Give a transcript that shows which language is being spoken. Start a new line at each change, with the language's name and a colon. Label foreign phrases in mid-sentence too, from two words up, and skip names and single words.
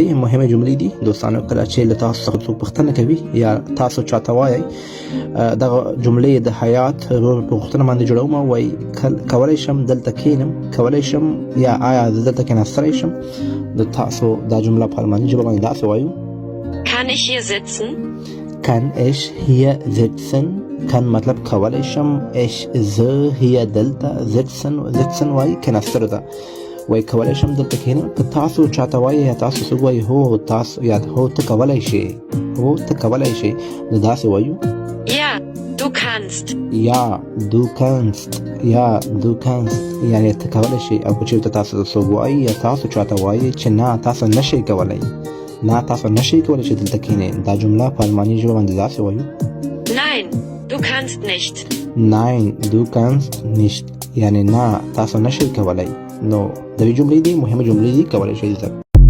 Pashto: مهمه جملې دي دوستانو. کله چې له تاسو څخه څوک پوښتنه کوي یا تاسو چاته وایي دغه جملې د حیات په پوښتنه باندې جوړوم، وایي کولی شم دلته کښېنم، کولی شم یا آیا زه دلته کښېناستلی شم. د تاسو دا جمله په الماني ژبه باندې داسې وایو:
German: Kann ich hier sitzen? Kann ich hier sitzen؟
Pashto: کن مطلب کولی شم، ich زه، hier دلته، sitzen وایي کښېناستلو ته، وایي کولی شم دلته کښېنم. که تاسو چاته وایي یا تاسو څوک وایي هو تاسو یا هو ته کولی شې، هو ته کولی شې، نو داسې وایو:
German: Ja, du kannst.
Pashto: یا
German: du kannst،
Pashto: یا
German: du kannst
Pashto: یعنې ته کولی شې. او که چېرته تاسو څوک وایي یا تاسو چاته وایي چې نه تاسو نشئ کولی، نه تاسو نشئ کولی چې دلته کښېنئ، دا جمله په الماني ژبه باندې داسې وایو:
German: Nein, du kannst nicht. Nein, du kannst nicht
Pashto: یعنې نه تاسو نشئ کولی. نو د دې جملې دي مهمه جملې دي، کولی شئ زده